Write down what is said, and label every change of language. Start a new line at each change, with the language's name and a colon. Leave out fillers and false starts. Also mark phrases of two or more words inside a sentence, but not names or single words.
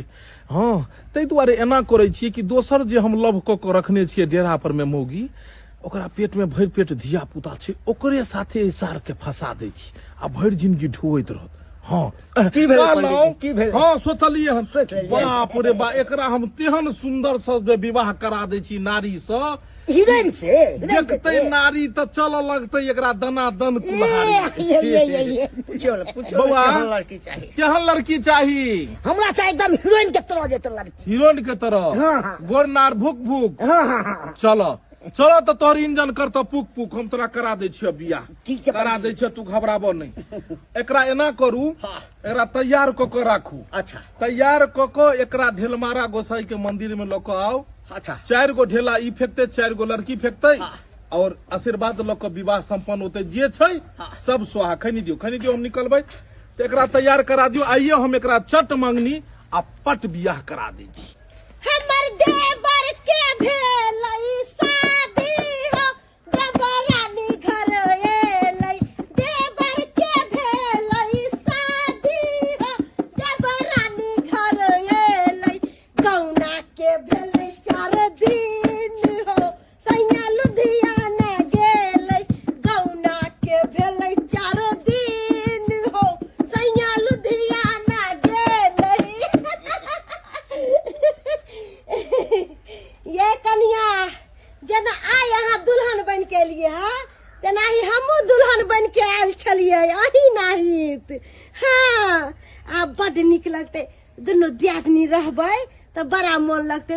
Maithili: हाँ तै दुआरे एना करे छिए कि दोसर जे हम लव क रखने छिए डेरा पर में मौगी, ओकरा पेट में भरि पेट धिया पुता छै, ओकरे साथे इसार के फंसा दै छी आ भरि जिंदगी ढोइत रहत। हाँ की भेल पंडित जी? की भेल? हाँ सोचलिए हम, बाप रे बा एकरा हम तेहन सुंदर से विवाह करा दै छी नारी से, हीरोइन से देखते नारी तो चल लगते एकरा दना दन बउआ केहन लड़की चाहिए? हमरा चाहे एकदम हीरोइन के तरह जेते लड़की। हीरोइन के तरह गोरनार भुक भुक। चलो तो तोहर इंजन कर तो पुक पुक, हम तोरा करा दे छियो बियाह। ठीक छै करा दे छियो, तू घबराबो नहीं। एकरा एना करू, एकरा तैयार क के राखू। अच्छा तैयार क के एकरा ढेलमारा गोसाई के मंदिर में ल के आओ। अच्छा 4 गो ढेला ई फेंकते, 4 गो लड़की फेंकते, और आशीर्वाद ल के विवाह संपन्न होते। जे छै सब स्वाहा। खनी दियो हम निकलबै तो एकरा तैयार करा दियो। आइए हम एकरा चट मंगनी आ पट बियाह करा दै छी। हमर देवर के भेलै शादी हो, देवरानी घर एलै। देवर के भेलै शादी हो, देवरानी घर एलै। गौना के भेलै 4 दिन हो, सैया लुधियाना गेलै। गौना के भेलै 4 दिन हो, सैया लुधियाना गेलै। ये कन्या जेना आइ अहाँ दुल्हन बन के लिए है, तेना ही हमहूँ दुल्हन बन के आयल छलियै अही नाहित। हाँ आब बड नीक लगते, दुनू दियादनी रहबै तो बड़ा मन लगते।